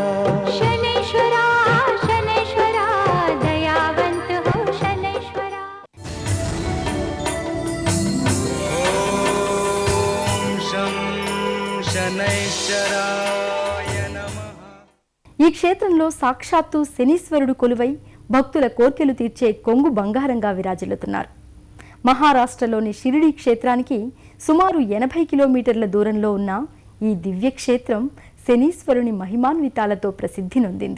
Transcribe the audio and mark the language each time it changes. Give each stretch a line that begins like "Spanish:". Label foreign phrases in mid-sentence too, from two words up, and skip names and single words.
Marathi: शनेश्वरा शनेश्वरा दयावंत हो शनेश्वरा.
Sanskrit: ओम शं शनैश्वराय नमः.
Telugu: ఈ క్షేత్రంలో సాక్షాత్తు శనీశ్వరుడు కొలువై భక్తుల కోర్కెలు తీర్చే కొంగు బంగారంగా విరాజిల్లుతున్నారు. మహారాష్ట్రలోని షిరిడీ క్షేత్రానికి సుమారు 80 కిలోమీటర్ల దూరంలో ఉన్న ఈ దివ్యక్షేత్రం శనీశ్వరుని మహిమాన్వితాలతో ప్రసిద్ధి నొందింది.